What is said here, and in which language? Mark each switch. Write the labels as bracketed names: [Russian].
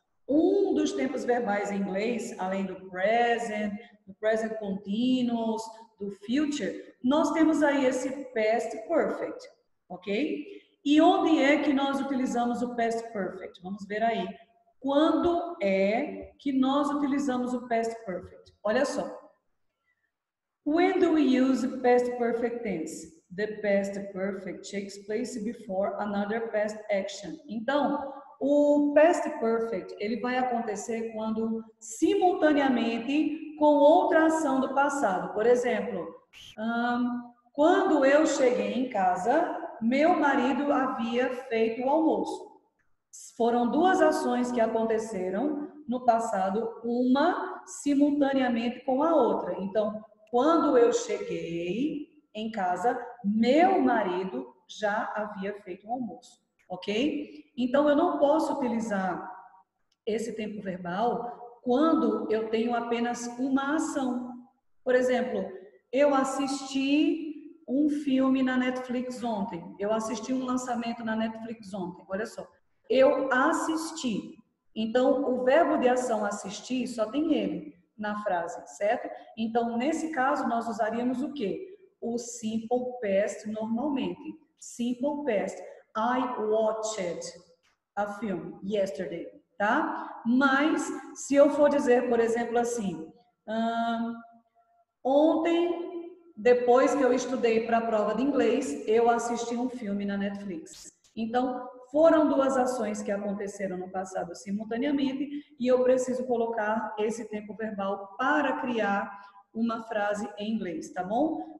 [Portuguese] Um dos tempos verbais em inglês, além do present continuous, do future, nós temos aí esse past perfect, ok? E onde é que nós utilizamos o past perfect? Vamos ver aí. Quando é que nós utilizamos o past perfect? Olha só. [English] When do we use past perfect tense? The past perfect takes place before another past action. [Portuguese] Então, o past perfect, ele vai acontecer quando simultaneamente com outra ação do passado. Por exemplo, quando eu cheguei em casa, meu marido havia feito o almoço. Foram duas ações que aconteceram no passado, uma simultaneamente com a outra. Então, quando eu cheguei em casa, meu marido já havia feito o almoço, ok? Então, eu não posso utilizar esse tempo verbal quando eu tenho apenas uma ação. Por exemplo, eu assisti um filme na Netflix ontem. Eu assisti um lançamento na Netflix ontem. Olha só. Eu assisti. Então, o verbo de ação assistir só tem ele na frase, certo? Então, nesse caso, nós usaríamos o quê? O simple past normalmente. Simple past. [English] I watched a film yesterday, tá? [Portuguese] Mas, se eu for dizer, por exemplo, assim, ontem, depois que eu estudei para a prova de inglês, eu assisti um filme na Netflix. Então, foram duas ações que aconteceram no passado simultaneamente e eu preciso colocar esse tempo verbal para criar uma frase em inglês, tá bom?